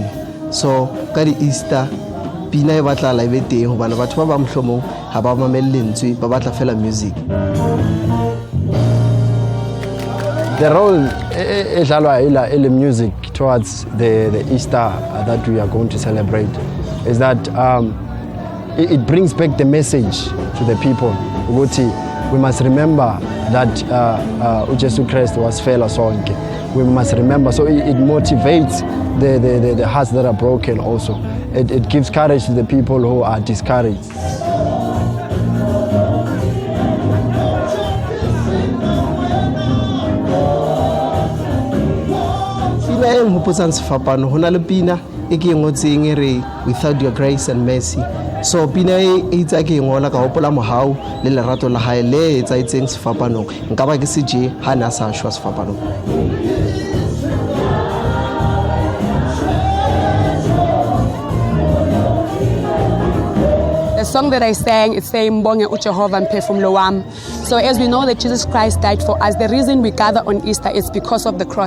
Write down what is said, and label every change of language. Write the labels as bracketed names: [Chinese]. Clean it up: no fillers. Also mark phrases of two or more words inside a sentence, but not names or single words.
[Southern Sotho] So ka di-Easter pina e batla la ebe teng hobane batho ba ba mohlomong ha ba mamelle lentswe ba batla fela music. [English] The role in the music towards the Easter that we are going to celebrate is that it brings back the message to the people. We must remember that Jesus Christ was fela sonke. We must remember, so it motivates the hearts that are broken also. It gives courage to the people who are discouraged. [Southern Sotho] Pina e nghopotsang sefapano hona le pina e ke ngotseng e re [English] without your grace and mercy. [Southern Sotho] So pina e itsa ke ngola ka hopola mohau le lerato la hae le etsaitseng sefapanong nka ba ke seje ha na sa shwa sefapanong. [English] The song that I sang, it's saying [Zulu] Mbonge uJehova Mphefumulo wami. [English] So as we know that Jesus Christ died for us, the reason we gather on Easter is because of the cross.